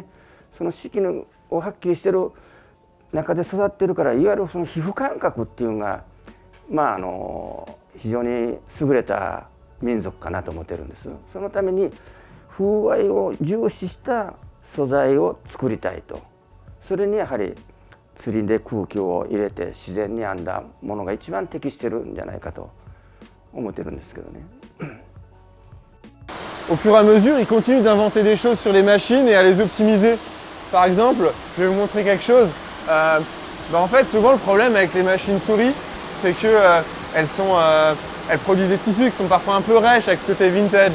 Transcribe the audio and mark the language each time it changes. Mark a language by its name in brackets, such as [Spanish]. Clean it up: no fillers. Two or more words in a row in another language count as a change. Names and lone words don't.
[Japanese] その四季をはっきりしてる中で育ってるからいわゆるその皮膚感覚っていうのが非常に優れた民族かなと思ってるんです。そのために風合いを重視した素材を作りたいと。それにやはり釣りで空気を入れて自然に編んだものが一番適してるんじゃないかと思ってるんですけどね。 [French] Au fur et à mesure, ils continuent d'inventer des choses sur les machines et à les optimiser. Par exemple, je vais vous montrer quelque chose. En fait, souvent le problème avec les machines souris, c'est que elles produisent des tissus qui sont parfois un peu rêches avec ce côté vintage.